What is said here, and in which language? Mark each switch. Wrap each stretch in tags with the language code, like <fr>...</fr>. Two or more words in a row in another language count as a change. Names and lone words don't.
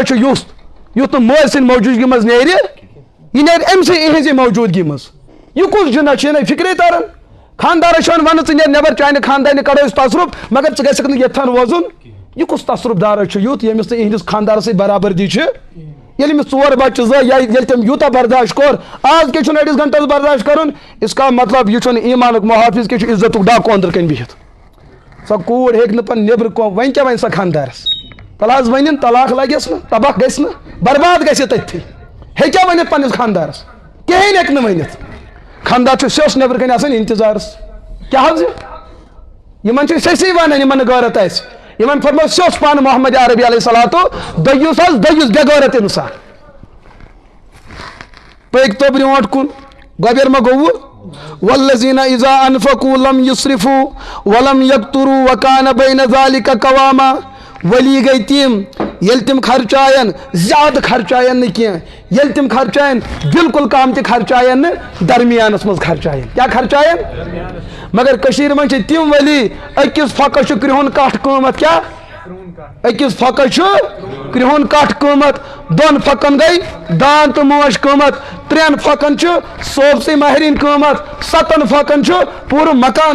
<ks>چھُ یُتھ نہٕ مٲلۍ سٕنٛدِ موجوٗدگی منٛز نیرِ یہِ نیرِ أمۍ سٕے یِہنٛزِ موجوٗدگی منٛز یہِ کُس جِنہ چھُ یہِ فِکرے تران خاندارس چھُ ونان ژٕ نیرِ نٮ۪بر چانہِ خاندانہِ کڑو أسۍ تصرُف مگر ژٕ گژھکھ نہٕ ییٚتھن روزُن یہِ کُس تصرُف دارا چھُ یُتھ ییٚمِس نہٕ یِہنٛدِس خاندارس سۭتۍ برابردی چھِ ییٚلہِ أمِس 4 بچہِ زٕ یا ییٚلہِ تٔمۍ یوٗتاہ برداشت کوٚر آز کیٛاہ چھُنہٕ أڑِس گنٹس برداشت کرُن</ks> <ur>اس کا مطلب</ur> <ks>یہِ چھُنہٕ ایٖمانُک محافظ کیٛاہ چھُ عزتُک ڈاکوٗ أنٛدرٕ کَنۍ بِہِتھ سۄ کوٗر ہیٚکہِ نہٕ پتہٕ نیٚبرٕ وۄنۍ کیٛاہ وَنہِ سۄ خاندارس تَلہٕ حظ ؤنِن طلاق لگٮ۪س نہٕ تباہ گژھِ نہٕ برباد گژھِ تٔتھی ہیٚکیٛاہ ؤنِتھ پننِس خاندارس کِہیٖنۍ ہیٚکہِ نہٕ ؤنِتھ خاندار چھُ سیوٚس نیٚبرٕ کَنۍ آسان انتظارس کیٛاہ حظ یِمن چھِ سیٚسی ونان یِمن نہٕ غٲرت آسہِ یِمن فرمو سیوٚس پانہٕ محمد عربی</ks> <ar>علیہ الصلاتُ</ar> <ks>دٔیُس حظ دٔیُس بے غٲرت انسان پٔکۍ تو برونٛٹھ کُن گۄبٮ۪ر ما گوٚوُ</ks> <ar>والذین اذا انفقوا لم یسرفوا ولم یقتروا وکان بین ذلک قواما</ar> <ks>ولی گئی تِم ییٚلہِ تِم خرچاین زیادٕ خرچاین نہٕ کینٛہہ ییٚلہِ تِم خرچاین بالکل کم تہِ خرچاین نہٕ درمیانس منٛز خرچاین کیٛاہ خرچاین مگر کٔشیٖرِ منٛز چھِ تِم ولی أکِس پھۄکس چھُ کرٛہُن کٹھ قۭمتھ کیٛاہ أکِس پھۄکس چھُ کرٛہُن کٹھ قۭمتھ 2 پھۄکن گٔے دان تہٕ موش قۭمتھ 3 پھۄکن چھُ صوبسٕے ماہرِن قۭمتھ 7 پھۄکن چھُ پوٗرٕ مکان</ks>